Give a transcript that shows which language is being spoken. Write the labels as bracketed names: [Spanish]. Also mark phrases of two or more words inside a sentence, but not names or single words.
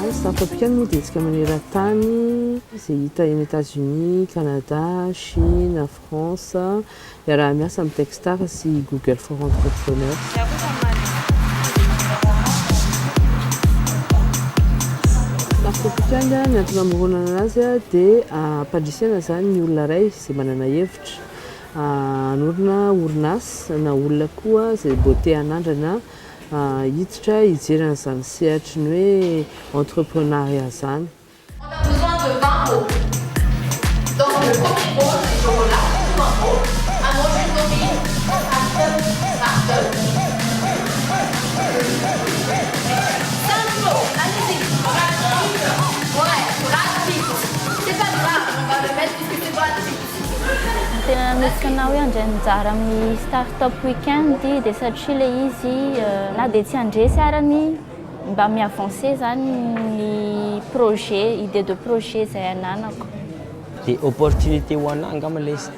[Malagasy] start-up ikany moa dia tsika maneran-tany izay hita eny États-Unis, Canada, Chine, France iaraha miasa amin'ny Techstars sy Google for Entrepreneurs. Start-up ikany ny antony hamoronana anazy dia ampandrisihana zany ny olona iray izay manana hevitra hanorina orinasa na olona koa izay mbo te hanandrana hiditra hijerana zany sehatry ny hoe entrepreneuriat zany. [French] On a besoin de 20 mots. Donc le premier mot, c'est ce mot-là, tout un mot. Un mot d'une domine, start-up. 5 mots, allez-y. Ouais, rapide. C'est pas grave, on va le mettre puisque c'est gratuit. [Malagasy] Tena misy hoe andray mizara amin'ny start-up weekend dia satria ilay izy na dia tsy handresy arany mba mi-avancer zany ny projet, [French] idée de projet [Malagasy] izay ananako. [French] Des opportunités [Malagasy] ho anahy angamba ilay izy.